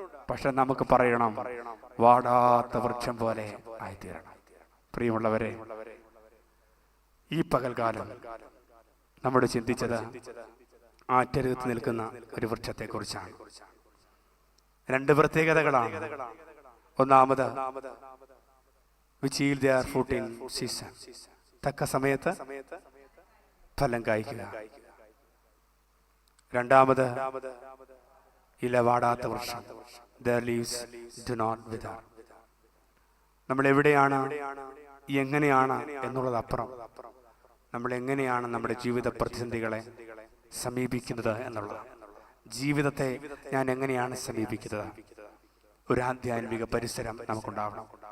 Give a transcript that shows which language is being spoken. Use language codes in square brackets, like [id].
[ml] പക്ഷെ നമുക്ക് പറയണം, വാടാത്ത വൃക്ഷം പോലെ ആയിത്തീരണം. പ്രിയമുള്ളവരെ, ഈ പകൽക്കാലം നമ്മൾ ചിന്തിച്ചത് ആറ്റരുകത്ത് നിൽക്കുന്ന ഒരു വൃക്ഷത്തെ കുറിച്ചാണ്. രണ്ട് പ്രത്യേകതകളാണ്. ഒന്നാമത്, [en] which yield their fruit in season, [ml] തക്ക സമയത്ത് ഫലം കായ്ക്കുക. രണ്ടാമത്, ഇല വാടാത്ത വൃക്ഷം, [en] their leaves do not wither. [ml] നമ്മൾ എവിടെയാണ്, എങ്ങനെയാണ് എന്നുള്ളതപ്പുറം നമ്മൾ എങ്ങനെയാണ് നമ്മുടെ ജീവിത പ്രതിസന്ധികളെ സമീപിക്കുന്നത് എന്നുള്ളതാണ്. ജീവിതത്തെ ഞാൻ എങ്ങനെയാണ് സമീപിക്കുന്നത്? ഒരു ആധ്യാത്മിക പരിസരം നമുക്കുണ്ടാവണം.